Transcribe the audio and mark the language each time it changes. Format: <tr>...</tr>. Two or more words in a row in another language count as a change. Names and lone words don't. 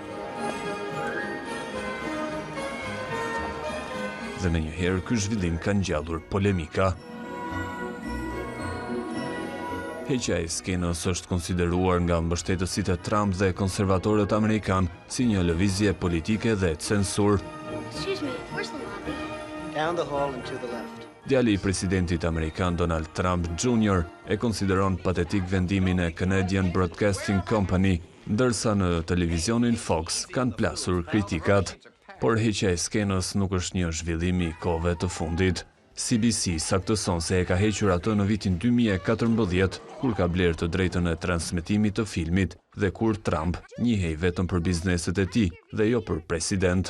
<sq>Dhe me njëherë ky zhvillim ka ngjallur polemika. Heqja e skenës është konsideruar nga mbështetësit e Trump dhe konservatorët amerikan si një lëvizje politike dhe censur.</sq> <en>down the hall and to the left.</en> <sq>Djali i presidentit amerikan Donald Trump Jr. e konsideron patetik vendimin e Canadian Broadcasting Company, ndërsa në televizionin Fox kanë plasur kritikat, por heqja e skenës nuk është një zhvillim i kohëve të fundit. CBC saktëson se e ka hequr atë në vitin 2014, kur ka blerë të drejtën e transmetimit të filmit dhe kur Trump njihej vetëm për bizneset e tij dhe jo për president.</sq>